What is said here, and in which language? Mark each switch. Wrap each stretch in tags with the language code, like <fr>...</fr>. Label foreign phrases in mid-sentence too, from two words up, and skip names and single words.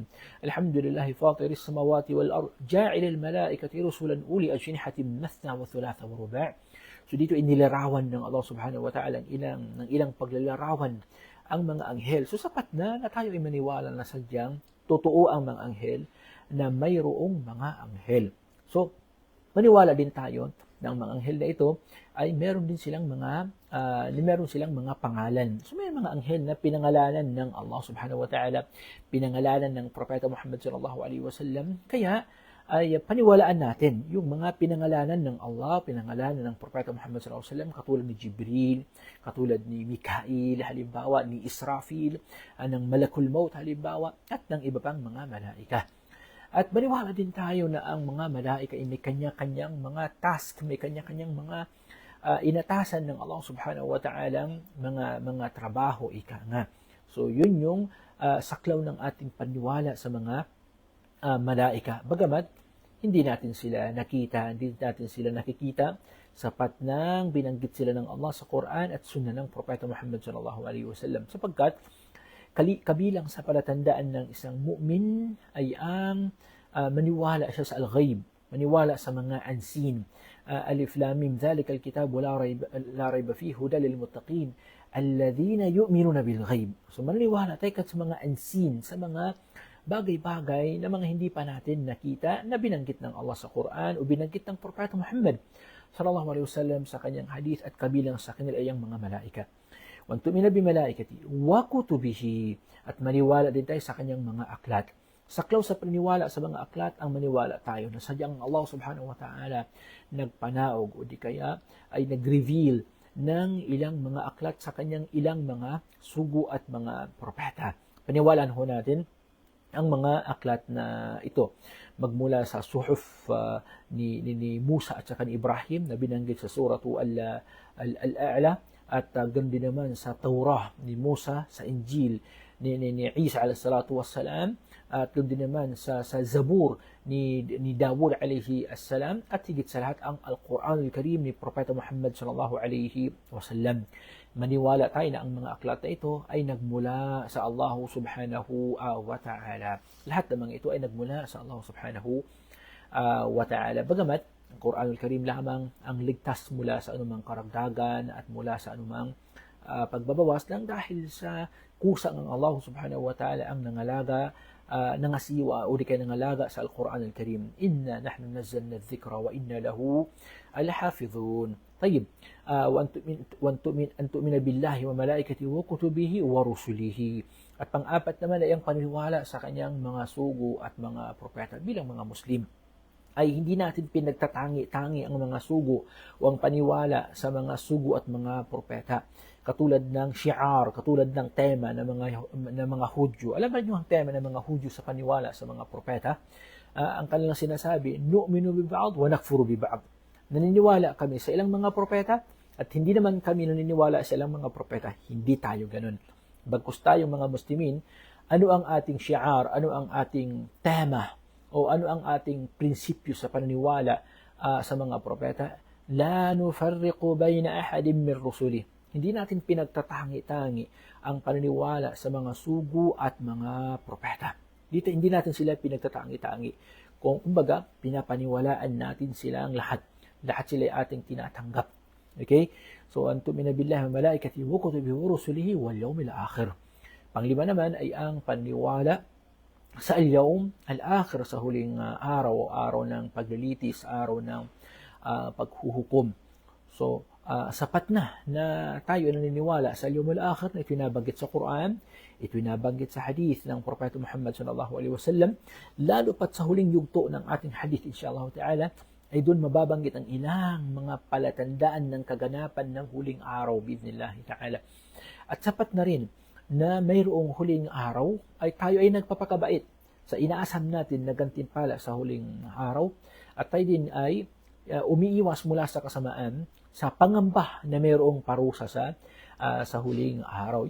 <ar>الحمد لله فاطر السماوات والأرض جاعل الملائكة رسلا أولي أجنحة مثنى وثلاث ورباع'.</ar> <tl>So dito inilarawan ng Allah</tl> <ar>سبحانه وتعالى</ar> <tl>ng ilang paglalarawan ang mga anghel. So sapat na tayo ay maniwala na sadyang totoo ang mga anghel, na mayroong mga anghel. So maniwala din tayo ng mga anghel na ito ay meron silang mga pangalan. So may mga anghel na pinangalanan ng Allah</tl> <ar>سبحانه وتعالى,</ar> <tl>pinangalanan ng Propeta Muhammad</tl> <ar>صلى الله عليه وسلم.</ar> <tl>Kaya ay paniwalaan natin yung mga pinangalanan ng Allah, pinangalanan ng Propeta Muhammad</tl> <ar>صلى الله عليه وسلم,</ar> <tl>katulad ni Jibril, katulad ni Mikail, halimbawa ni Israfil, ng</tl> <ar>ملك الموت</ar> <tl>halimbawa, at ng iba pang mga malaika. At maniwala din tayo na ang mga malaika ay may kanya-kanyang mga task, may kanya-kanyang mga inatasan ng Allah</tl> <ar>سبحانه وتعالى</ar> <tl>mga trabaho, ika nga. So yun yung saklaw ng ating paniwala sa mga malaika. Bagamat hindi natin sila nakita, hindi natin sila nakikita, sapat nang binanggit sila ng Allah sa Quran at Sunnah ng Propeta Muhammad</tl> <ar>صلى الله عليه وسلم.</ar> <tl>Sapagkat kabilang sa palatandaan ng isang mu'min ay ang maniwala siya sa al-ghaib, maniwala sa mga unseen.</tl> <ar>الم ذلك الكتاب لا ريب فيه هدى للمتقين الذين يؤمنون بالغيب.</ar> <tl>So maniwala tayo sa mga unseen, sa mga bagay-bagay na mga hindi pa natin nakita na binanggit ng Allah sa Quran o binanggit ng Propeta Muhammad</tl> <ar>صلى الله عليه وسلم</ar> <tl>sa kanyang hadith, at kabilang sa kanila ay ang mga malaika.</tl> <ar>وتؤمن بملائكته وكتبه,</ar> <tl>at maniwala din tayo sa kanyang mga aklat. Saklaw sa paniniwala sa mga aklat ang maniwala tayo na sadyang Allah</tl> <ar>سبحانه وتعالى</ar> <tl>nagpanaog o di kaya ay nag-reveal ng ilang mga aklat sa kanyang ilang mga sugo at mga propeta. Paniwalaan ho natin ang mga aklat na ito, magmula sa suhuf ni Musa at saka ni Ibrahim na binanggit sa</tl> <ar>سورة الأعلى,</ar> <tl>at ganoon din naman sa Taurah ni Musa, sa Injil ni Isa</tl> <ar>عليه الصلاة والسلام,</ar> <tl>at ganoon din naman sa Zabur ni Dawud</tl> <ar>عليه السلام,</ar> <tl>at higit sa lahat ang</tl> <ar>القرآن الكريم</ar> <tl>ni Propeta Muhammad</tl> <ar>صلى الله عليه وسلم.</ar> <tl>Maniwala tayo na ang mga aklat na ito ay nagmula sa Allah</tl> <ar>سبحانه وتعالى.</ar> <tl>Lahat ng mga ito ay nagmula sa Allah</tl> <ar>سبحانه وتعالى.</ar> <tl>Bagamat ang</tl> <ar>القرآن الكريم</ar> <tl>lamang ang ligtas mula sa anumang karagdagan at mula sa anumang pagbabawas lang, dahil sa kusa ng Allah</tl> <ar>سبحانه وتعالى</ar> <tl>ang nangasiwa o di kaya nangalaga sa</tl> <ar>القرآن الكريم. إنا نحن نزلنا الذكر وإنا له لحافظون.</ar> <tl>Tayyib.</tl> <ar>وتؤمن بالله وملائكته وكتبه ورسله.</ar> <tl>At pang-apat naman ay ang paniniwala sa kanyang mga sugo at mga propeta. Bilang mga Muslim ay hindi natin pinagtatangi-tangi ang mga sugo o ang paniwala sa mga sugo at mga propeta. Katulad ng shi'ar, katulad ng tema ng mga Hudyo. Alam ba niyo ang tema ng mga Hudyo sa paniwala sa mga propeta? Ang kanilang sinasabi,</tl> <ar>نؤمن ببعض ونكفر ببعض.</ar> <tl>Naniniwala kami sa ilang mga propeta at hindi naman kami naniniwala sa ilang mga propeta. Hindi tayo ganun. Bagkus tayong mga Muslimin, ano ang ating shi'ar, ano ang ating tema, o ano ang ating prinsipyo sa paniniwala sa mga propeta?</tl> <ar>لا نفرق بين أحد من رسله.</ar> <tl>Hindi natin pinagtatangi-tangi ang paniniwala sa mga sugo at mga propeta. Dito hindi natin sila pinagtatangi-tangi. Kumbaga, pinapaniwalaan natin silang lahat. Lahat sila ay ating tinatanggap. Okay? So,</tl> <ar>أن تؤمن بالله وملائكته وكتبه ورسله واليوم الآخر.</ar> <tl>Panglima naman ay ang paniniwala sa</tl> <ar>اليوم الآخر,</ar> <tl>sa huling araw, araw ng paglilitis, araw ng paghuhukom. So, sapat na tayo naniniwala sa</tl> <ar>اليوم الآخر</ar> <tl>na itinabanggit sa Quran, itinabanggit sa hadith ng Propeta Muhammad</tl> <ar>صلى الله عليه وسلم,</ar> <tl>lalo pat sa huling yugto ng ating hadith</tl> <ar>إن شاء الله تعالى,</ar> <tl>ay doon mababanggit ang ilang mga palatandaan ng kaganapan ng huling araw</tl> <ar>بإذن الله تعالى.</ar> <tl>At sapat na rin na mayroong huling araw ay tayo ay nagpapakabait sa inaasam natin na gantimpala sa huling araw, at tayo din ay umiiwas mula sa kasamaan sa pangamba na mayroong parusa sa huling araw.</tl>